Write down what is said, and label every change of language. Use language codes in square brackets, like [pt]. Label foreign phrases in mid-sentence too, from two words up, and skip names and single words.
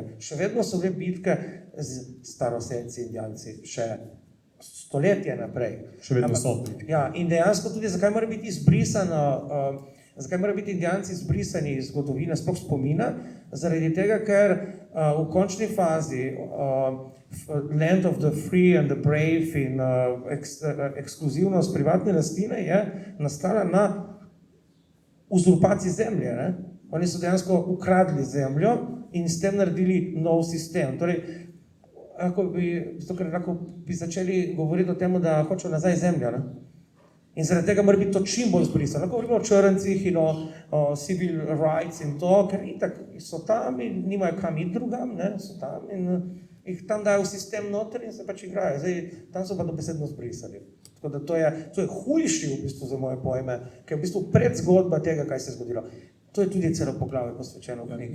[sl] Še vedno so bile bitke z staroselci, indijanci, še stoletje naprej. Še vedno so. Ja, in dejansko tudi, zakaj mora biti Indijanci izbrisani iz zgodovine, sploh spomina, zaradi tega, ker v končni fazi [en] Land of the Free and the Brave [sl] in ekskluzivnost privatne lastnine je nastala na uzurpaciji zemlje, ne? Oni so dejansko ukradli zemljo in s tem naredili nov sistem. Torej, lahko bi začeli govoriti o tem, da hočejo nazaj zemljo, ne? In zaradi tega mora biti to čim bolj zbrisano. Lahko govorimo o črncih in o [en] civil rights [sl] in to, ker itak so tam in nimajo kam iti drugam, ne? So tam in jih tam dajo v sistem noter in se pač igrajo. Zdaj, tam so pa dobesedno zbrisali. Tako da to je hujši v bistvu za moje pojme, ker je v bistvu predzgodba tega, kaj se je zgodilo. To je tudi celo poglavje posvečeno v knjigi.